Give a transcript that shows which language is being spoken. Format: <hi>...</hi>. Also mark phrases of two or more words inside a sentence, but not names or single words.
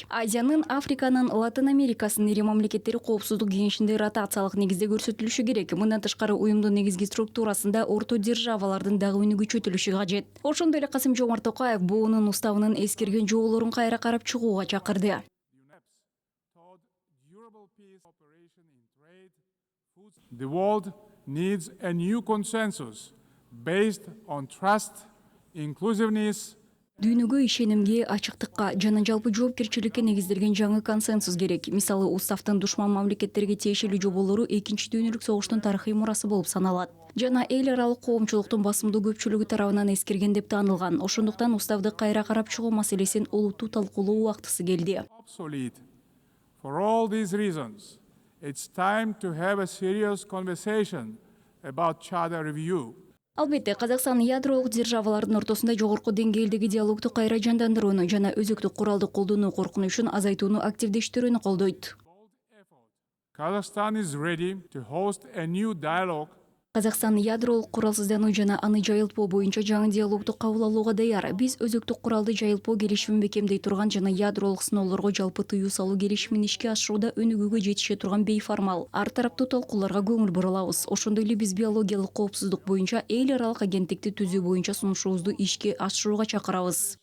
<ky>Азиянын, Африканын, Латын Америкасынын ири мамлекеттери коопсуздук кеңешинде ротациялык негизде көрсөтүлүшү керек. Мындан тышкары уюмдун негизги структурасында орто державалардын дагы үнү күчөтүлүшү кажет. Ошондой эле Касым-Жомарт Токаев БООнун уставынын эскерген жоболорун кайра карап чыгууга чакырды.</ky> <en>The world needs a new consensus based on trust, inclusiveness.</en> <ky>Дүйнөгө ишенимге, ачыктыкка жана жалпы жоопкерчиликке негизделген жаңы консенсус керек. Мисалы, уставдын душман мамлекеттерге тиешелүү жоболору Экинчи дүйнөлүк согуштун тарыхый мурасы болуп саналат. Жана эл аралык коомчулуктун басымдуу көпчүлүгү тарабынан эскерген деп таанылган. Ошондуктан уставды кайра карап чыгуу маселесин олуттуу талкуулоо убактысы келди.</ky> <en>For all these reasons, it's time to have a serious conversation about Charter review.</en> <ky>Албетте, Казакстан ядролук державалардын ортосунда жогорку деңгээлдеги диалогду кайра жандандырууну жана өзөктүк куралды колдонуу коркунучун азайтууну активдештирүүнү колдойт.</ky> <en>Kazakhstan is ready to host a new dialogue.</en> <ky>Казакстан ядролук куралсыздануу жана аны жайылтпоо боюнча жаңы диалогду кабыл алууга даяр. Биз өзөктүк куралды жайылтпоо келишимин бекемдей турган жана ядролук сыноолорго жалпы тыюу салуу келишимин ишке ашырууда өнүгүүгө жетише турган бейформал, ар тараптуу талкууларга көңүл бурулабыз. Ошондой эле биз биологиялык коопсуздук боюнча эл аралык агенттикти түзүү боюнча сунушубузду ишке ашырууга чакырабыз.</ky>